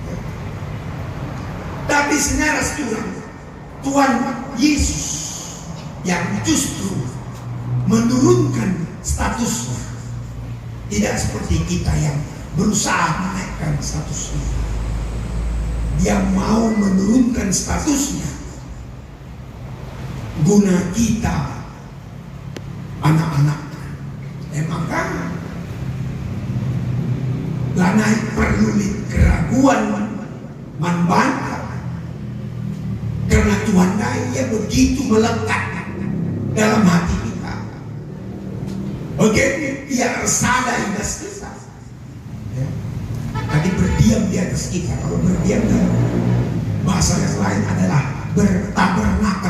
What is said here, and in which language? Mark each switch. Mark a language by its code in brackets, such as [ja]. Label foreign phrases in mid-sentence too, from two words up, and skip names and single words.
[id] Tapi sebenarnya Tuhan Yesus yang justru menurunkan statusnya. Tidak seperti kita yang berusaha menaikkan statusnya. Dia mau menurunkan statusnya guna kita anak-anak. Maka lanai perlu keraguan membantah karena Tuhan dia begitu melekat dalam hati kita. Bagaimana dia resada atas kita. Tadi berdiam di atas kita. Kalau berdiam dalam bahasa yang lain adalah bertabernakel.